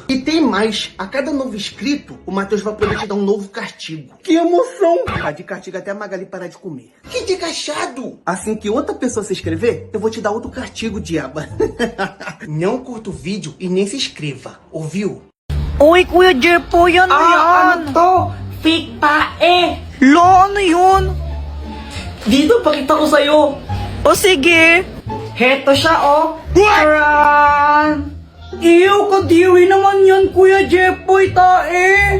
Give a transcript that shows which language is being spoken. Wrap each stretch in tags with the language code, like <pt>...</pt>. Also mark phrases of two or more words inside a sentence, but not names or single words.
<pt>E tem mais, a cada novo inscrito, o Matheus vai poder te dar um novo castigo. Que emoção! Tá de castigo até a Magali parar de comer. Que desgachado! Assim que outra pessoa se inscrever, eu vou te dar outro castigo, diaba. Não curta o vídeo e nem se inscreva, ouviu?</pt> <tl>Uy, Kuya Jepoy, ano yan? Ano to? Fake tae! Lo, ano yun? Dito, pakita ko sa'yo. O sige. Heto siya, oh. Taran! Iyo, kadiri naman yan, Kuya Jepoy, tae.</tl>